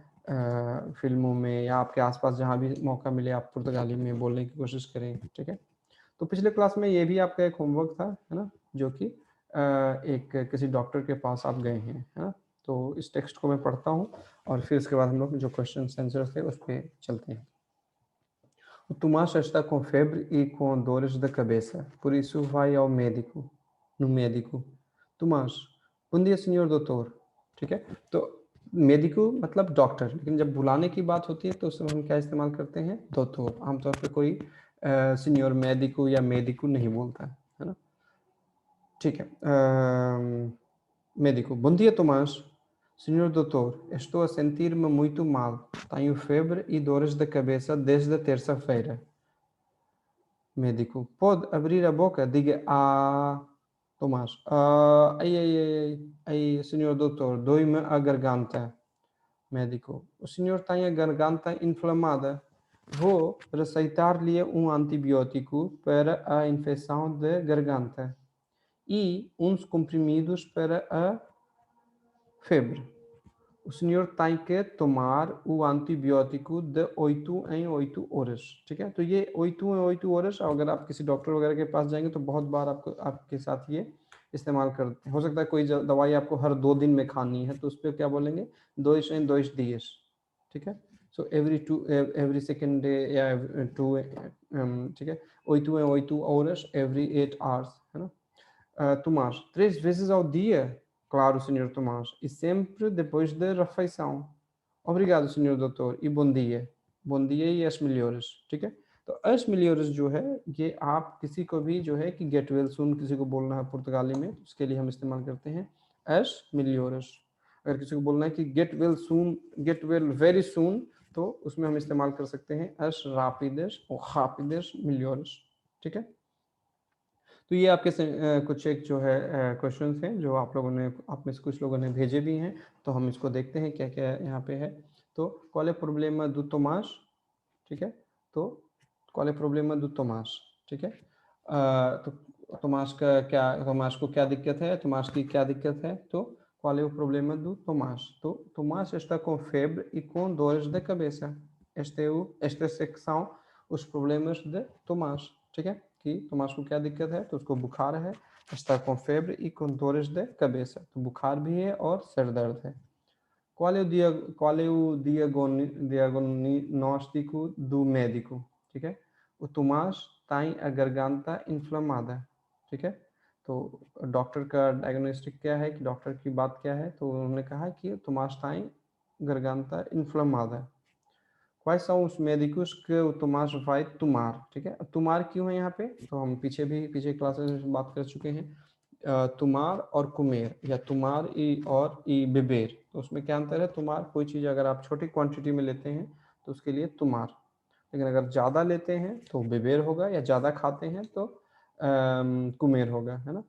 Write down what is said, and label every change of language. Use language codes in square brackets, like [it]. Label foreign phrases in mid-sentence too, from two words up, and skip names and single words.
[hi] फिल्मों में या आपके आसपास जहाँ भी मौका मिले आप पुर्तगाली में बोलने की कोशिश करें, ठीक है? तो पिछले क्लास में ये भी आपका एक होमवर्क था, है ना, जो कि एक किसी डॉक्टर के पास आप गए हैं, है ना? तो इस टेक्स्ट को मैं पढ़ता हूँ और फिर उसके बाद हम लोग जो [en] question answers [hi] थे उस पर चलते हैं। [pt] O Tomás está com febre e com dores da cabeça, por isso vai ao médico, no médico. Tomás, bom dia senhor doutor, [hi] ठीक है? तो मेडिको मतलब डॉक्टर, लेकिन जब बुलाने की बात होती है तो उसमें हम क्या इस्तेमाल करते हैं, doutor। आमतौर पे कोई सीनियर मेडिको या मेडिको नहीं बोलता है ना? ठीक है। [pt] médico, bom dia Tomás. Senhor doutor, estou a sentir-me muito mal. Tenho febre e dores da cabeça desde a terça-feira. Médico, pode abrir a boca, diga Tomás. Ai, senhor doutor, dói-me a garganta. Médico, o senhor tem a garganta inflamada. Vou receitar-lhe um antibiótico para a infecção de garganta. e uns comprimidos para a febre. O senhor tem que tomar o antibiótico de 8 em 8 horas, [hi] ठीक है। तो ये [pt] 8 em 8 horas [hi] अगर आप किसी डॉक्टर वगैरह के पास जाएंगे तो बहुत बार आपको आपके साथ ये इस्तेमाल करते हैं। हो सकता है कोई दवाई आपको हर 2 दिन में खानी है तो उस पर क्या बोलेंगे, [pt] 2 em 2 dias, [hi] ठीक है। [en] सो every second day या 2 [hi] ठीक है, [pt] 8 em 8 horas [en] every 8 hours, [hi] है ना। [pt] Tomás, 3 vezes ao dia? Claro, senhor Tomás, e sempre depois da refeição. Obrigado, senhor doutor, e bom dia। bom dia e as melhoras, [hi] ठीक है। तो [pt] as melhoras [hi] जो है ये आप किसी को भी जो है कि [en] get well soon [hi] किसी को बोलना है पुर्तगाली में, उसके लिए हम इस्तेमाल करते हैं [pt] as melhoras. [hi] अगर किसी को बोलना है कि [en] get well soon, get well very soon, [hi] तो उसमें हम इस्तेमाल कर सकते हैं [pt] as rápidas [hi] और [pt] rápidas melhoras, [hi] ठीक है। तो ये आपके कुछ एक जो है क्वेश्चंस हैं जो आप लोगों ने, आप में से कुछ लोगों ने भेजे भी हैं, तो हम इसको देखते हैं क्या क्या यहाँ पे है। [pt] तो qual é o problema do Tomás, [hi] ठीक है। [pt] तो qual é o problema do Tomás, [hi] ठीक है। तो तोमास का क्या, तोमास को क्या दिक्कत है, तोमास की क्या दिक्कत है, तो [pt] qual é o problema do Tomás। तो Tomás está com febre e com dores de cabeça। estas é que são os problemas de Tomás, [hi] ठीक है। कि तोमास को क्या दिक्कत है, तो उसको बुखार है, [pt] está com febre e com dores de cabeça, [hi] तो बुखार भी है और सर दर्द है। [pt] qual é o diagnóstico do médico, [hi] ठीक है। [pt] o Tomás tem a garganta inflamada, [hi] ठीक है। तो डॉक्टर का डायग्नोस्टिक क्या है, कि डॉक्टर की बात क्या है, तो उन्होंने कहा कि [pt] Tomás tem garganta inflamada। Quais são os médicos que o Tomás vai tomar, [hi] ठीक है। तुम्हार क्यों है यहाँ पे, तो हम पीछे क्लासेस में बात कर चुके हैं। तुम्हार और कुमेर या तुम्हार और बेबेर, तो उसमें क्या अंतर है। तुम्हार कोई चीज़ अगर आप छोटी क्वांटिटी में लेते हैं तो उसके लिए तुम्हार, लेकिन अगर ज़्यादा लेते हैं तो बेबेर होगा, या ज़्यादा खाते हैं तो कुमेर होगा, है ना।